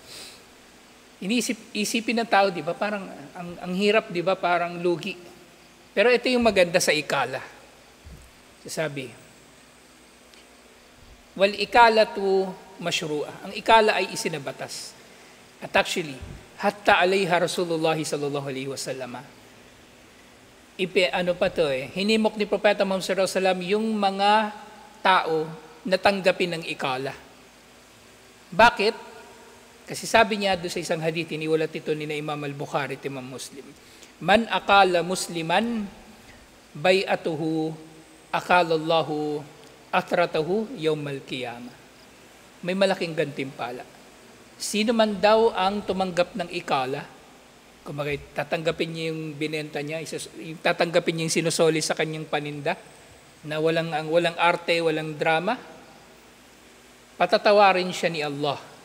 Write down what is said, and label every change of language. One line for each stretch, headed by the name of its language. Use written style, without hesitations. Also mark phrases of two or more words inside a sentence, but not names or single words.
Filipino: Isipin ng tao, di ba? Parang, ang hirap, di ba? Parang lugi. Pero ito yung maganda sa ikala. Sabi,
Arabic: والإقالة مشروعة.
Filipino: Ang ikala ay isinabatas. At actually,
Arabic: حث عليها رسول الله صلى الله عليه وسلم.
Filipino: Hinimok ni Propeta Muhammad
Arabic: صلى الله عليه وسلم
Filipino: yung mga tao na tanggapin ng ikala. Bakit? Kasi sabi niya doon sa isang hadith, iniwalat ito ni na Imam al-Bukhari at Imam Muslim.
Arabic: من أقال مسلما بيعته أقال الله عثرته يوم القيامة.
Filipino: May malaking gantimpala. Sino man daw ang tumanggap ng ikala, kung bakit tatanggapin niya yung binenta niya, tatanggapin niya yung sinusoli sa kanyang paninda, na walang arte, walang drama, patatawarin siya ni Allah.